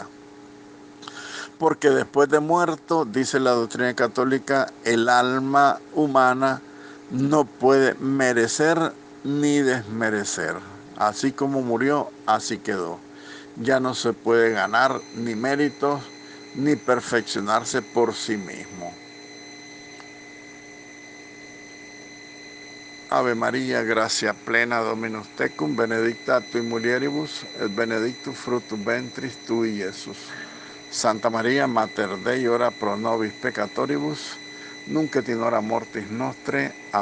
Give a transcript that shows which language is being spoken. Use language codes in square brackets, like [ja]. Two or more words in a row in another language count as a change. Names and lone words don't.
[es] Porque después de muerto, dice la doctrina católica, el alma humana no puede merecer ni desmerecer. Así como murió, así quedó. Ya no se puede ganar ni méritos ni perfeccionarse por sí mismo. [la] Ave María, gracia plena, Dominus tecum, benedicta tui mulieribus, et benedictus fructus ventris tui, Iesus. Santa María, Mater Dei, ora pro nobis peccatoribus, nunc et in hora mortis nostre.